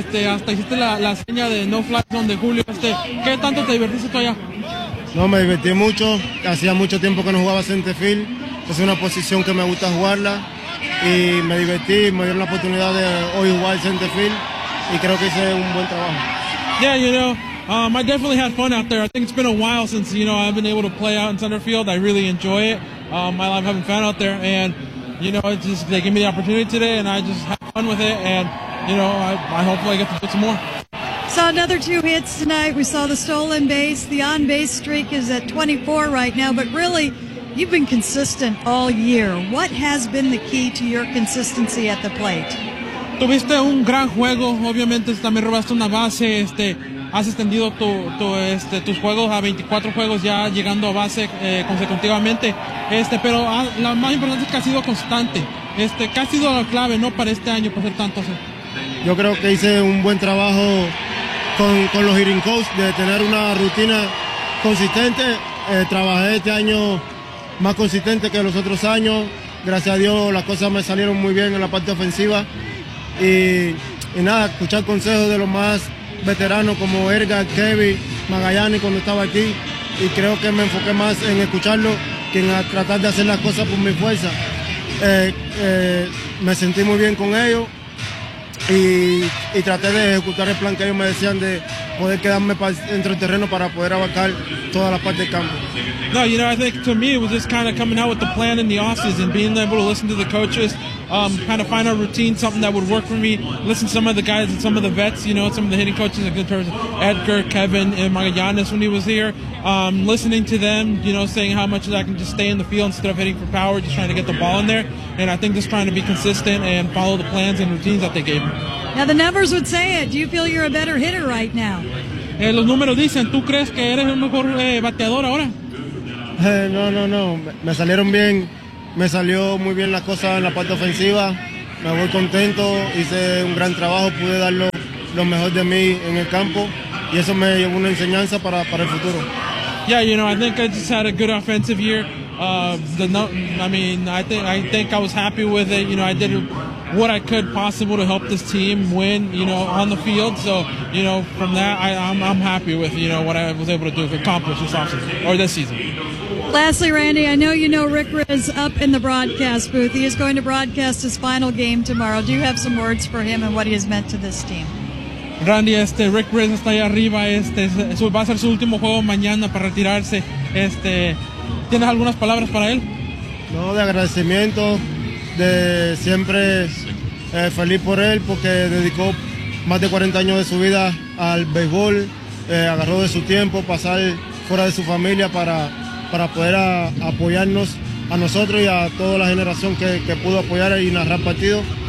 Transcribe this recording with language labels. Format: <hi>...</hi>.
<es>Hasta hiciste la seña de no fly zone de Julio. ¿Qué tanto te divertiste tú allá? No, me divertí mucho. Hacía mucho tiempo que no jugaba center field. Es una posición que me gusta jugarla. Y me divertí, me dieron la oportunidad de hoy jugar center field. Y creo que hice un buen trabajo.</es> <en>Yeah, you know, I definitely had fun out there. I think it's been a while since, you know, I've been able to play out in center field. I really enjoy it. I love having fun out there. And... you know, it's just they give me the opportunity today, and I just have fun with it, and, you know, I hopefully get to do some more. Saw another two hits tonight. We saw the stolen base. The on-base streak is at 24 right now. But really, you've been consistent all year. What has been the key to your consistency at the plate?</en> <es>Tuviste un gran juego. Obviamente, también robaste una base. Has extendido tus juegos a 24 juegos ya llegando a base consecutivamente. Pero lo más importante es que ha sido constante. Que ha sido la clave, ¿no?, para este año, para hacer tantos. Yo creo que hice un buen trabajo con los hitting coach, de tener una rutina consistente. Trabajé este año más consistente que los otros años. Gracias a Dios las cosas me salieron muy bien en la parte ofensiva. Y nada, escuchar consejos de los más veteranos como Edgar, Kevin, Magallanes cuando estaba aquí. Y creo que me enfoqué más en escucharlo que en tratar de hacer las cosas por mi fuerza. Me sentí muy bien con ellos. Y traté de ejecutar el plan que ellos me decían de poder quedarme dentro del terreno para poder abarcar toda la parte del campo.</es> <en>No, you know, I think to me it was just kind of coming out with the plan in the offseason, being able to listen to the coaches, kind of find a routine, something that would work for me, listen to some of the guys and some of the vets, you know, some of the hitting coaches in terms of Edgar, Kevin, and Magallanes when he was here, listening to them, you know, saying how much I can just stay in the field instead of hitting for power, just trying to get the ball in there. And I think just trying to be consistent and follow the plans and routines that they gave me. Now the numbers would say it. Do you feel you're a better hitter right now?</en> <es>Los números dicen, ¿tú crees que eres el mejor bateador ahora? No. Me salieron bien. Me salió muy bien las cosas en la parte ofensiva. Me voy contento. Hice un gran trabajo. Pude dar lo mejor de mí en el campo. Y eso me llevó una enseñanza para el futuro.</es> <en>Yeah, you know, I think I just had a good offensive year. I think I was happy with it. You know, I did what I could possible to help this team win, you know, on the field. So, you know, from that, I'm happy with, you know, what I was able to do to accomplish this offseason or this season. Lastly, Randy, I know you know Rick Riz up in the broadcast booth. He is going to broadcast his final game tomorrow. Do you have some words for him and what he has meant to this team?</en> <es>Randy, Rick Riz está allá arriba. Va a ser su último juego mañana para retirarse. ¿Tienes algunas palabras para él? No, de agradecimiento, de siempre feliz por él, porque dedicó más de 40 años de su vida al béisbol, agarró de su tiempo pasar fuera de su familia para poder apoyarnos a nosotros y a toda la generación que pudo apoyar y narrar partidos.</es>